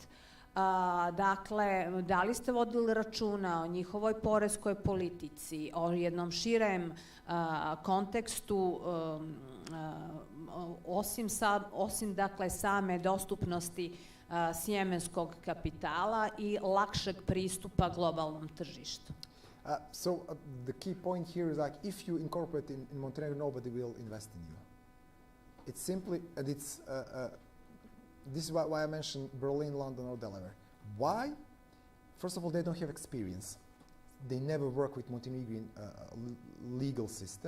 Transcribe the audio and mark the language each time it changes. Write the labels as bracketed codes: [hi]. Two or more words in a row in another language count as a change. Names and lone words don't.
[sr] Dakle, da li ste vodili računa o njihovoj poreskoj politici, o jednom širem kontekstu, osim dakle same dostupnosti sjemenskog kapitala i lakšeg pristupa globalnom tržištu? [en] The key point here is like if you incorporate in Montenegro, nobody will invest in you. It's simply, and it's this is why I mentioned Berlin, London, or Delaware. Why? First of all, they don't have experience. They never work with Montenegrin legal system.